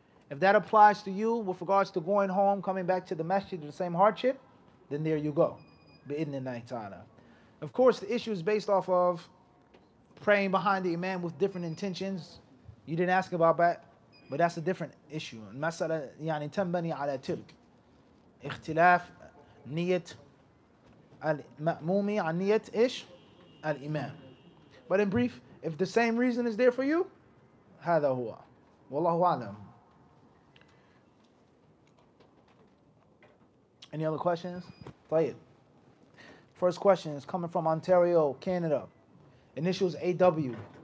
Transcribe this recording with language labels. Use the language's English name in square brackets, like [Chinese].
[English] If that applies to you with regards to going home, coming back to the masjid to the same hardship, then there you go. Bi'idhnillahi ta'ala. Of course, the issue is based off of praying behind the imam with different intentions. You didn't ask about that, but that's a different issue. [Arabic] المسألة يعني تنبني على تلك اختلاف نية المأموم عن نية إيش الإمام. [English] But in brief, if the same reason is there for you, [Arabic] هذا هو. والله أعلم. [English] Any other questions? [Arabic] طيب. [English] First question is coming from Ontario, Canada. Initials AW.